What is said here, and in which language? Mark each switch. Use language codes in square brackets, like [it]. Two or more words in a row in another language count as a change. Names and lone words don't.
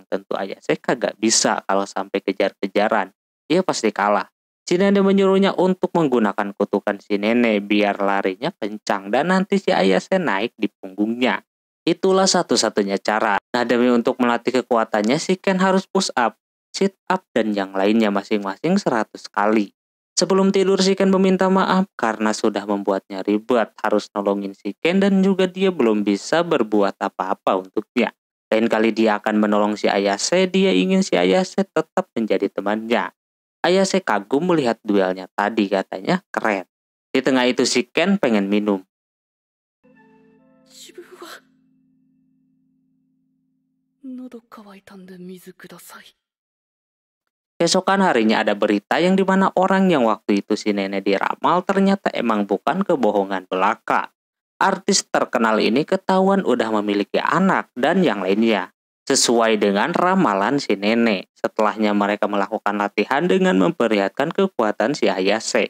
[id] Tentu Ayase kagak bisa kalau sampai kejar-kejaran, dia pasti kalah. Si nenek menyuruhnya untuk menggunakan kutukan si nenek biar larinya kencang dan nanti si Ayase naik di punggungnya. Itulah satu-satunya cara. Nah, demi untuk melatih kekuatannya, si Ken harus [en] push up, sit up, [id] dan yang lainnya masing-masing 100 kali. Sebelum tidur, si Ken meminta maaf karena sudah membuatnya ribet, harus nolongin si Ken dan juga dia belum bisa berbuat apa-apa untuknya. Lain kali dia akan menolong si Ayase, dia ingin si Ayase tetap menjadi temannya. Ayase kagum melihat duelnya tadi, katanya keren. Di tengah itu si Ken pengen minum. [ja] 自分は喉乾いたんで水ください。 [id] Keesokan harinya ada berita yang dimana orang yang waktu itu si nenek diramal ternyata emang bukan kebohongan belaka. Artis terkenal ini ketahuan udah memiliki anak dan yang lainnya. Sesuai dengan ramalan si nenek. Setelahnya mereka melakukan latihan dengan memperlihatkan kekuatan si Ayase.